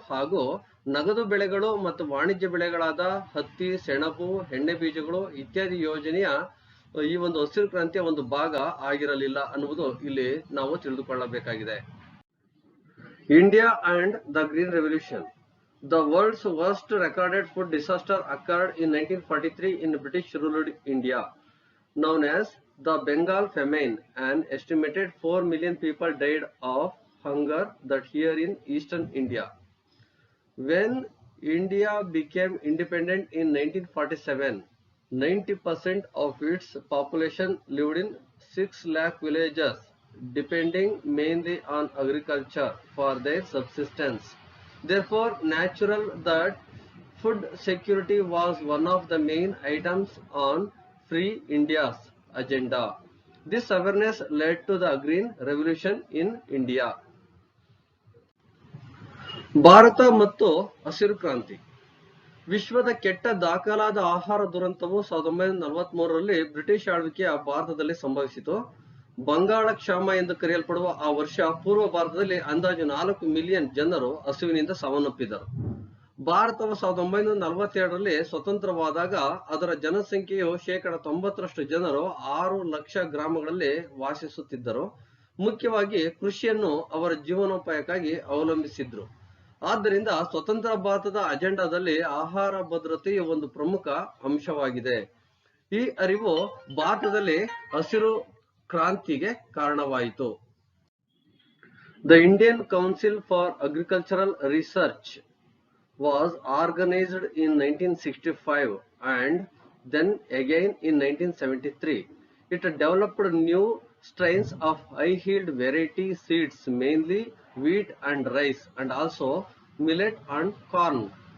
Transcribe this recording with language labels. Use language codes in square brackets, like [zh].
[kn] ಹಾಗೂ ನಗದು ಬೆಳೆಗಳು ಮತ್ತು ವಾಣಿಜ್ಯ ಬೆಳೆಗಳಾದ ಹತ್ತಿ, ಸೆಣಬು, ಎಣ್ಣೆ ಬೀಜಗಳು ಇತ್ಯಾದಿ ಯೋಜನೆಯ ಈ ಒಂದು ಹಸಿರು ಕ್ರಾಂತಿಯ ಒಂದು ಭಾಗ ಆಗಿರಲಿಲ್ಲ ಅನ್ನುವುದು ಇಲ್ಲಿ ನಾವು ತಿಳಿದುಕೊಳ್ಳಬೇಕಾಗಿದೆ. [en] India and the green revolution. The world's worst recorded food disaster occurred in 1943 in British ruled India, known as the Bengal famine. An estimated 4 million people died of hunger that year in eastern India. When India became independent in 1947, 90% of its population lived in 6 lakh villages, depending mainly on agriculture for their subsistence. Therefore, natural that food security was one of the main items on Free India's agenda. This awareness led to the Green Revolution in India. [kn] Bharat ಮತ್ತು ಹಸಿರು ಕ್ರಾಂತಿ. ವಿಶ್ವದ ಕೆಟ್ಟ ದಾಖಲಾದ ಆಹಾರ ದುರಂತವು 1943ರಲ್ಲಿ British ಆಳ್ವಿಕೆಯ ಭಾರತದಲ್ಲಿ ಸಂಭವಿಸಿತು. ಬಂಗಾಳ ಕ್ಷಾಮ ಎಂದು ಕರೆಯಲ್ಪಡುವ ಆ ವರ್ಷ ಪೂರ್ವ ಭಾರತದಲ್ಲಿ ಅಂದಾಜು 4 ಮಿಲಿಯನ್ ಜನರು ಹಸಿವಿನಿಂದ ಸಾವನ್ನಪ್ಪಿದರು. ಭಾರತವು 1942ರಲ್ಲಿ ಸ್ವತಂತ್ರವಾದಾಗ ಅದರ ಜನಸಂಖ್ಯೆಯು 90% ಜನರು 6 ಲಕ್ಷ ಗ್ರಾಮಗಳಲ್ಲಿ ವಾಸಿಸುತ್ತಿದ್ದರು. ಮುಖ್ಯವಾಗಿ ಕೃಷಿಯನ್ನು ಅವರ ಜೀವನೋಪಾಯಕ್ಕಾಗಿ ಅವಲಂಬಿಸಿದ್ರು. ಆದ್ದರಿಂದ ಸ್ವತಂತ್ರ ಭಾರತದ ಅಜೆಂಡಾದಲ್ಲಿ ಆಹಾರ ಭದ್ರತೆಯು ಒಂದು ಪ್ರಮುಖ ಅಂಶವಾಗಿದೆ. ಈ ಅರಿವು ಭಾರತದಲ್ಲಿ ಹಸಿರು ಕ್ರಾಂತಿಗೆ ಕಾರಣವಾಯಿತು. [en] The Indian Council for Agricultural Research was organized in 1965 and then again in 1973. It developed new strains of high yield variety seeds, mainly wheat and rice, and also millet and corn.